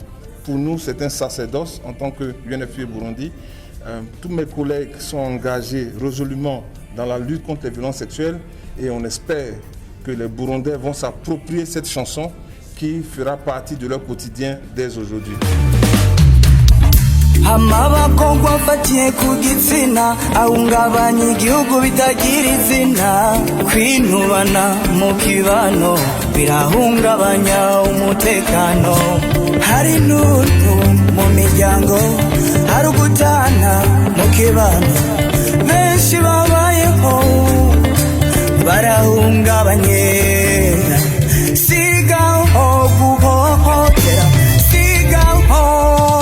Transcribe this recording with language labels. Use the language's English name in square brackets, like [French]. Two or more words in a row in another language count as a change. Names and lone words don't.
[French] Pour nous, c'est un sacerdoce en tant que UNFPA Burundi. Tous mes collègues sont engagés résolument dans la lutte contre les violences sexuelles et on espère que les Burundais vont s'approprier cette chanson qui fera partie de leur quotidien dès aujourd'hui. [Rundi] Amabakobwa afatiye ku gitsina ahungabanya igihugu bitagira izina kwinubana mu kibano birahungabanya umutekano hari n'urupfu mu miryango hari ugutana mu kibano benshi babayeho barahungabanye sigaho guhohotera sigaho